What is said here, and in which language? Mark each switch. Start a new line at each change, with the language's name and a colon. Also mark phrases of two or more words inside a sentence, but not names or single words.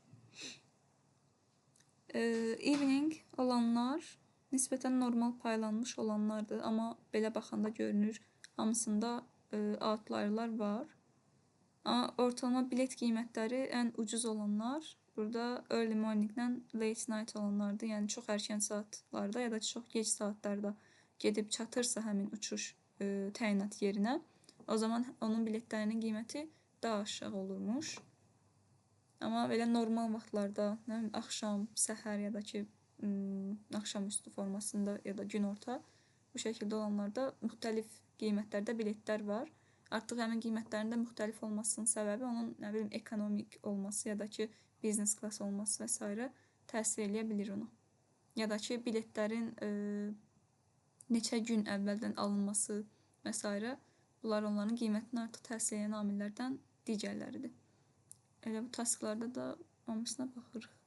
Azerbaijani: Evening olanlar nisbətən normal paylanmış olanlardır, amma belə baxanda görünür hamısında outlayerlar var. Amma ortalama bilet qiymətləri ən ucuz olanlar burada
English: early morning-
Azerbaijani: lə
English: late night
Azerbaijani: olanlardır. Yəni çox erkən saatlarda ya da çox gec saatlarda gedib çatırsa həmin uçuş təyinat yerinə, o zaman onun biletlərinin qiyməti daha aşağı olurmuş. Amma belə normal vaxtlarda, nə bilim, axşam, səhər ya da ki, axşamüstü formasında ya da günorta bu şəkildə olanlarda müxtəlif qiymətlərdə biletlər var. Artıq həmin qiymətlərin də müxtəlif olmasının səbəbi onun, nə bilim, ekonomik olması ya da ki,
English: business class
Azerbaijani: olması və s. təsir eləyə bilir ona. Ya da ki, biletlərin neçə gün əvvəldən alınması və s. bunlar onların qiymətini artıq təsir edən amillərdən digərləridir. Elə bu tasklarda da hamısına baxırıq.